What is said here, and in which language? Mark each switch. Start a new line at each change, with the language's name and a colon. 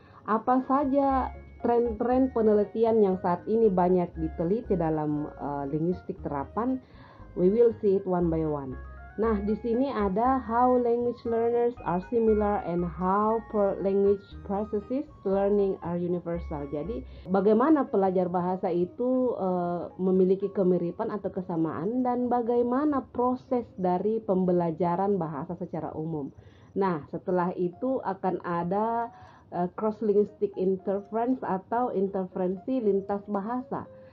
Indonesian: Apa saja tren-tren penelitian yang saat ini banyak diteliti dalam linguistik terapan?
English: We will see it one by one.
Indonesian: Nah, di sini ada
English: how language learners are similar and how per language processes learning are universal.
Indonesian: Jadi, bagaimana pelajar bahasa itu memiliki kemiripan atau kesamaan dan bagaimana proses dari pembelajaran bahasa secara umum. Nah, setelah itu akan ada
English: cross linguistic interference
Indonesian: atau interferensi lintas bahasa.